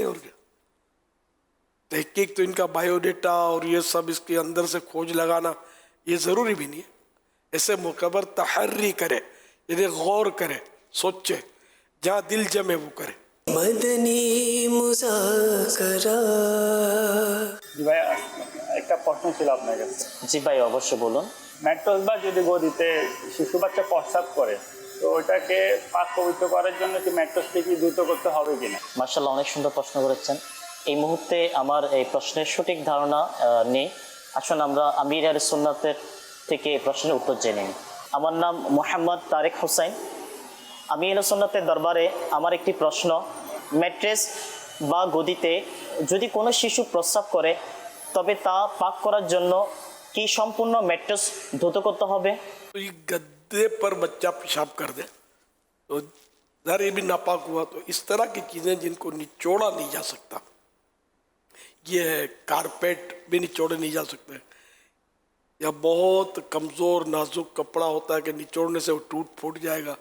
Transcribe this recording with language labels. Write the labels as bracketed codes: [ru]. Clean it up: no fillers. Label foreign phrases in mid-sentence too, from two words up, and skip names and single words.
[ur] اور کیا تحقیق تو ان کا بایو ڈیٹا اور یہ سب اس کے اندر سے کھوج لگانا یہ ضروری بھی نہیں ہے. ایسے موقع پر تحری کرے، یعنی غور کرے، سوچے، جہاں دل جمے وہ کرے. مدنی مذاکرہ. [bn] ভাই একটা প্রশ্ন ছিল আপনার কাছে। জি ভাই অবশ্যই বলুন। ম্যাট্রস বা যদি গদিতে শিশু বাচ্চা প্রস্রাব করে তো ওটাকে পাক পবিত্র করার জন্য কি ম্যাট্রসটি কি দ্রুত করতে হবে কিনা? মাশাআল্লাহ, অনেক সুন্দর প্রশ্ন করেছেন। এই মুহূর্তে আমার এই প্রশ্নের সঠিক ধারণা নেই। আসুন আমরা আমির আহলে সুন্নাতের থেকে এই প্রশ্নের উত্তর জেনে নিই। আমার নাম মোহাম্মদ তারেক হোসেন। আমির আহলে সুন্নাতের দরবারে আমার একটি প্রশ্ন, ম্যাট্রেস বা গদিতে যদি কোনো শিশু প্রস্রাব করে তবে তা পাক করার জন্য কি সম্পূর্ণ ম্যাট্রেস ধৌত করতে হবে? [ur] تو یہ گدے پر بچہ پیشاب کر دے تو ظاہر یہ بھی ناپاک ہوا. تو اس طرح کی چیزیں جن کو نچوڑا نہیں جا سکتا، یہ ہے کارپیٹ بھی نچوڑے نہیں جا سکتے، یا بہت کمزور نازک کپڑا ہوتا ہے کہ نچوڑنے سے وہ ٹوٹ پھوٹ جائے گا.